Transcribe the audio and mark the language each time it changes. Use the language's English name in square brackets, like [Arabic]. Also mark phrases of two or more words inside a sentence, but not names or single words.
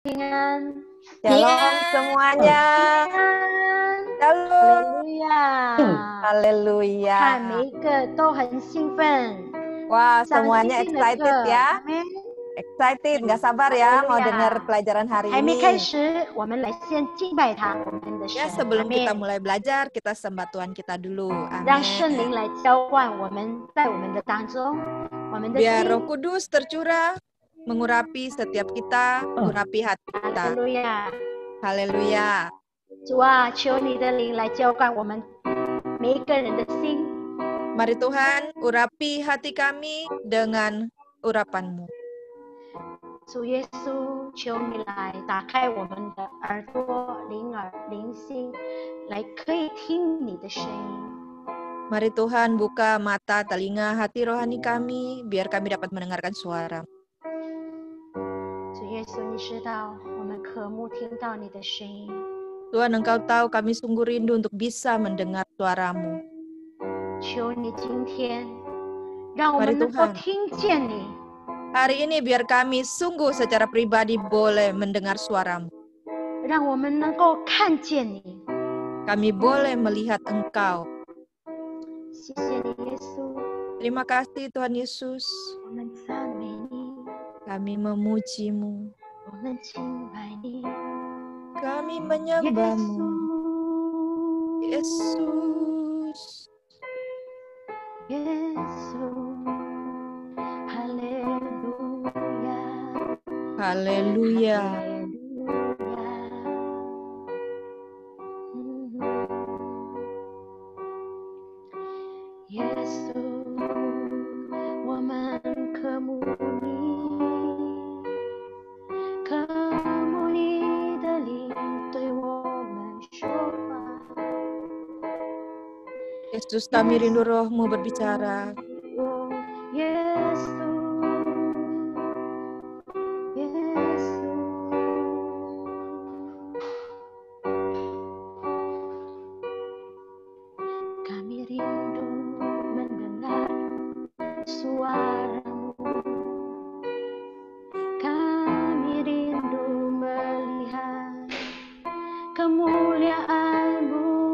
[Chinese] 平安， [Indonesian] Shalom semuanya. [Chinese] 平安， [Indonesian] Shalom. [Chinese] 哈利路亚！看每 [Indonesian] Haleluya. [Chinese] 一个都很兴奋， [Indonesian] Wah, [Chinese] 上 [Indonesian] semuanya [Chinese] 新的 [Indonesian] excited [Chinese] 课， [Indonesian] ya. [Chinese] 阿门。 [Indonesian] Excited, nggak sabar ya mau Haleluya. dengar pelajaran hari [Chinese] 还没开 [Indonesian] ini. [Chinese] 始，我们来先敬拜他，我们的 [Indonesian] Ya, [Chinese] 神，阿 [Indonesian] sebelum kita [Chinese] 门。 [Indonesian] mulai belajar, kita sembah Tuhan kita dulu. [Chinese] 让圣灵 [Indonesian] Amin. [Chinese] 来浇灌我们，在我们的当中，我们的 [Indonesian] Biar [Chinese] 心。 [Indonesian] Roh Kudus tercurah, mengurapi setiap kita, mengurapi hati [Chinese] 哈利 [Indonesian] kita. [Chinese] 路亚！ [Indonesian] Haleluya. [Chinese] 主啊，求你的灵来浇灌我们每一个人的心。 [Indonesian] Mari Tuhan, urapi hati kami dengan urapan-Mu. [Chinese] 主耶稣，求你来打开我们的耳朵、灵耳、灵心，来可以听你的声音。 [Indonesian] Mari Tuhan buka mata, telinga, hati rohani kami, biar kami dapat mendengarkan suara. [Chinese] 主耶稣，你知道我们渴慕听到你的声音。 [Indonesian] Tuhan, Engkau tahu kami sungguh rindu untuk bisa mendengar suara-Mu. [Chinese] 求你今天让我 [Indonesian] Mari [Chinese] 们能够 [Indonesian] Tuhan, [Chinese] 听见你， [Indonesian] hari ini biar kami sungguh secara pribadi boleh mendengar suara-Mu. [Chinese] 让我们能够看见你。 [Indonesian] Kami boleh melihat Engkau. [Chinese] 谢谢你，耶稣， [Indonesian] Terima kasih Tuhan Yesus. [Chinese] 我们赞美你， [Indonesian] Kami memuji-Mu. [Chinese] 我们敬拜你， [Indonesian] Kami [Chinese] 耶 [Indonesian] menyembah-Mu. [Chinese] 稣， [Indonesian] Yesus. [Chinese] 耶稣，哈利路亚。 [Indonesian] Haleluya. Haleluya. [Chinese] 耶稣，我们渴慕你，渴慕你的灵对我们说话。 [Indonesian] Yesus, kami rindu Roh-Mu berbicara. [Chinese] 耶稣，耶稣。 [Indonesian] Kami rindu mendengar suara-Mu. Kami rindu melihat kemuliaan-Mu.